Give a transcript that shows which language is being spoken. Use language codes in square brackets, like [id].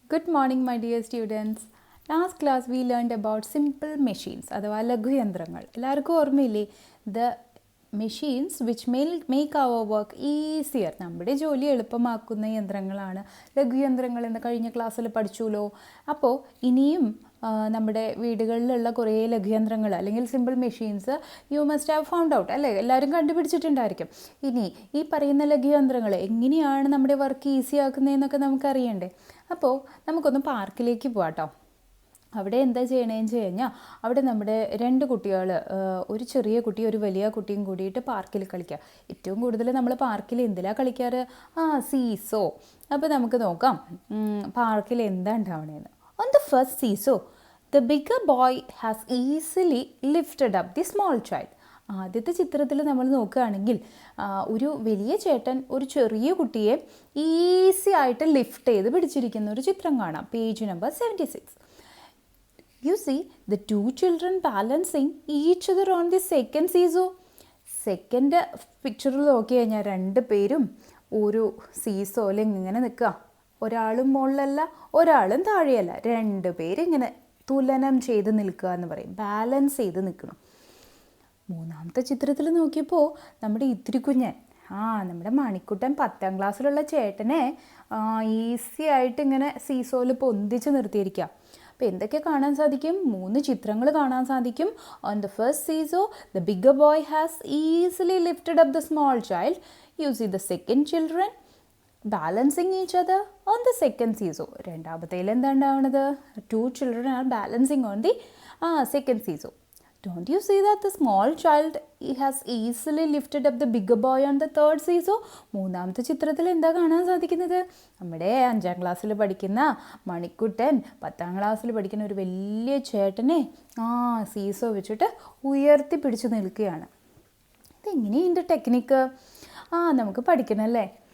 [en] Good morning, my dear students. Last class we learned about simple machines [ml] അഥവാ ലഘുയന്ത്രങ്ങൾ. എല്ലാവർക്കും ഓർമ്മയില്ലേ? [en] The machines which make our work easier. [ml] നമ്മുടെ ജോലി എളുപ്പമാക്കുന്ന യന്ത്രങ്ങളാണ് ലഘുയന്ത്രങ്ങൾ എന്ന് കഴിഞ്ഞ ക്ലാസ്സിൽ പഠിച്ചുല്ലോ. അപ്പോൾ ഇനിയും നമ്മുടെ വീടുകളിലുള്ള കുറേ ലഘുയന്ത്രങ്ങൾ അല്ലെങ്കിൽ simple machines [en] you must have found out [ml] അല്ലേ, എല്ലാവരും കണ്ടുപിടിച്ചിട്ടുണ്ടായിരിക്കും. ഇനി ഈ പറയുന്ന ലഘുയന്ത്രങ്ങൾ എങ്ങനെയാണ് നമ്മുടെ വർക്ക് ഈസി ആക്കുന്നതെന്നൊക്കെ നമുക്കറിയണ്ടേ. അപ്പോൾ നമുക്കൊന്ന് പാർക്കിലേക്ക് പോകാം കേട്ടോ. അവിടെ എന്താ ചെയ്യണേന്ന് വെച്ച് കഴിഞ്ഞാൽ അവിടെ നമ്മുടെ രണ്ട് കുട്ടികൾ, ഒരു ചെറിയ കുട്ടി ഒരു വലിയ കുട്ടിയും കൂടിയിട്ട് പാർക്കിൽ കളിക്കുക. ഏറ്റവും കൂടുതൽ നമ്മൾ പാർക്കിൽ എന്തിലാണ് കളിക്കാറ്? സീസോ. അപ്പോൾ നമുക്ക് നോക്കാം പാർക്കിൽ എന്താ ഉണ്ടാവണേന്ന്. [en] On the first seesaw, the bigger boy has easily lifted up the small child. [ml] ആദ്യത്തെ ചിത്രത്തിൽ നമ്മൾ നോക്കുകയാണെങ്കിൽ ഒരു വലിയ ചേട്ടൻ ഒരു ചെറിയ കുട്ടിയെ ഈസി ആയിട്ട് ലിഫ്റ്റ് ചെയ്ത് പിടിച്ചിരിക്കുന്ന ഒരു ചിത്രം കാണാം. Page number 76. [en] You see the two children balancing each other on the second seesaw. [ml] Second പിക്ചറിൽ നോക്കി കഴിഞ്ഞാൽ രണ്ട് പേരും ഒരു സീസോയിൽ ഇങ്ങനെ നിൽക്കുക. ഒരാളും മുകളിലല്ല ഒരാളും താഴെയല്ല, രണ്ട് പേരിങ്ങനെ തുലനം ചെയ്ത് നിൽക്കുക എന്ന് പറയും, ബാലൻസ് ചെയ്ത് നിൽക്കണം. മൂന്നാമത്തെ ചിത്രത്തിൽ നോക്കിയപ്പോൾ നമ്മുടെ ഇത്തിരി കുഞ്ഞൻ, നമ്മുടെ മണിക്കുട്ടൻ 10ാം ക്ലാസ്സിലുള്ള ചേട്ടനെ ഈസി ആയിട്ട് ഇങ്ങനെ സീസോയിൽ പൊന്തിച്ച് നിർത്തിയിരിക്കുക. അപ്പോൾ എന്തൊക്കെ കാണാൻ സാധിക്കും? 3 ചിത്രങ്ങൾ കാണാൻ സാധിക്കും. [en] On the first seesaw the bigger boy has easily lifted up the small child. You see the second children balancing each other on the second seesaw. [ml] രണ്ടാമത്തേൽ എന്താ ഉണ്ടാവുന്നത്? [en] 2 children are balancing on the second seesaw. Don't you see that the small child has easily lifted up the bigger boy on the third seesaw? [ml] മൂന്നാമത്തെ ചിത്രത്തിൽ എന്താ കാണാൻ സാധിക്കുന്നത്? നമ്മുടെ 5ാം ക്ലാസ്സിൽ പഠിക്കുന്ന മണിക്കുട്ടൻ 10ാം ക്ലാസ്സിൽ പഠിക്കുന്ന ഒരു വലിയ ചേട്ടനെ സീസോ വെച്ചിട്ട് ഉയർത്തി പിടിച്ച് നിൽക്കുകയാണ്. ഇതെങ്ങനെയുണ്ട് ടെക്നിക്ക്? നമുക്ക് പഠിക്കണമല്ലേ.